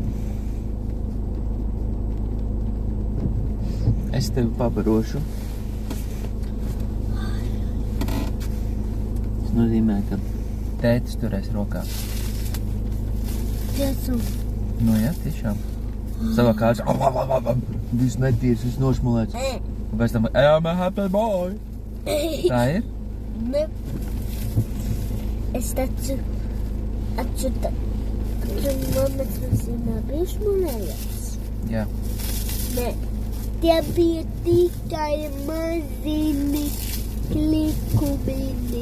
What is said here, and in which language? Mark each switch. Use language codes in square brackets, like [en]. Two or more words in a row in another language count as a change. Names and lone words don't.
[lv] Es tevi pabarošu. Tas nozīmē, ka tētis turēs rokā. Tiesam. Nu jā, tiešām. Savā kāds, viss netīrs, viss nošmulēts. Un pēc tam, [en] I'm a happy boy. [lv] Tā ir? Ne. Es taču mammas mašīnā bija šmulējās. Jā. Ne. Tie bija tikai mazini klikumini.